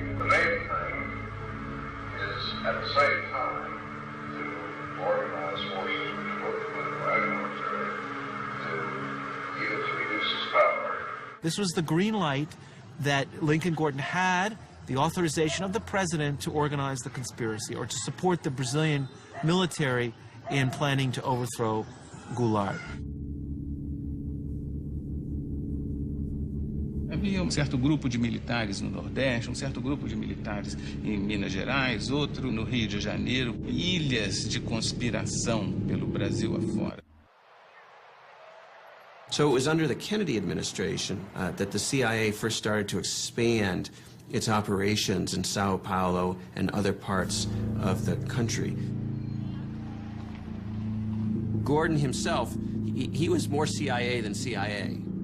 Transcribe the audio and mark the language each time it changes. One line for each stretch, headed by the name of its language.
English: The main thing is, at the same time, to organize forces which work with the right military to use to reduce its power. This was the green light that Lincoln Gordon had, the authorization of the president to organize the conspiracy or to support the Brazilian military in planning to overthrow Goulart.
Portuguese: Havia certo grupo de militares no Nordeste, certo grupo de militares em Minas Gerais, outro no Rio de Janeiro, ilhas de conspiração pelo Brasil afora.
English: So it was under the Kennedy administration that the CIA first started to expand its operations in Sao Paulo and other parts of the country. Gordon himself, he was more CIA than CIA.